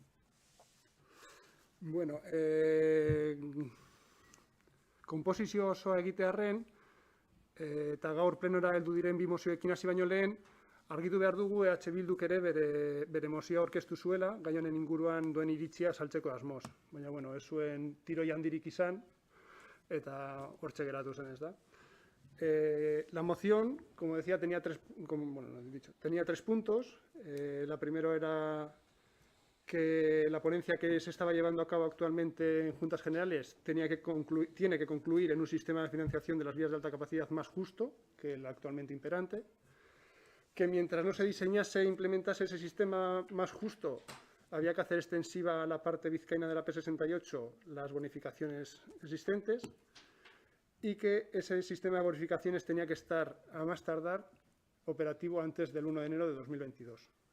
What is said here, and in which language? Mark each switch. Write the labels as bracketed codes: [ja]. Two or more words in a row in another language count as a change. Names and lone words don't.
[eu] Bueno, konposizio osoa egitearren, eta gaur plenora heldu diren 2 mozioekin hasi baino lehen, argitu behar dugu EH Bilduk ere bere mozioa aurkeztu zuela, gai honen inguruan duen iritzia saltzeko asmoz. Baina, bueno, ez zuen tiroi handirik izan, eta hortxe geratu zen, ez da. [es] La moción, como decía, tenía 3 puntos. La primera era que la ponencia que se estaba llevando a cabo actualmente en Juntas Generales tiene que concluir en un sistema de financiación de las vías de alta capacidad más justo que el actualmente imperante, que mientras no se diseñase e implementase ese sistema más justo, había que hacer extensiva a la parte vizcaína de la P68 las bonificaciones existentes, y que ese sistema de bonificaciones tenía que estar, a más tardar, operativo antes del 1 de enero de 2022.